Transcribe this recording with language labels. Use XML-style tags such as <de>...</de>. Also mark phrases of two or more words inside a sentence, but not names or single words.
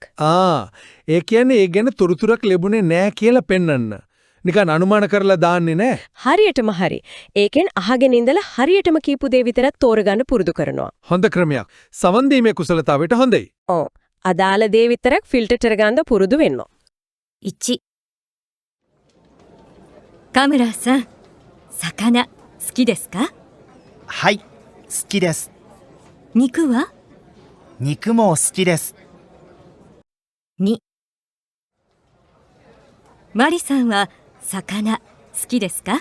<si>ඒ කියන්නේ ඒ ගැන තොරතුරක් ලැබුණේ නැහැ කියලා පෙන්වන්න. නිකන් අනුමාන කරලා දාන්නේ නැහැ. හරියටම හරි. ඒකෙන් අහගෙන ඉඳලා හරියටම කියපු දේ විතරක් තෝරගන්න පුරුදු කරනවා. හොඳ ක්‍රමයක්. සමන් දීමේ කුසලතාවයට හොඳයි. අදාළ දේ විතරක් ෆිල්ටර් කරගන්න පුරුදු වෙන්න.</si> <ja>1 カムラさん、魚好きですか？はい、好きです。肉は？肉も好きです。 2マリさんは魚好きですか？</ja>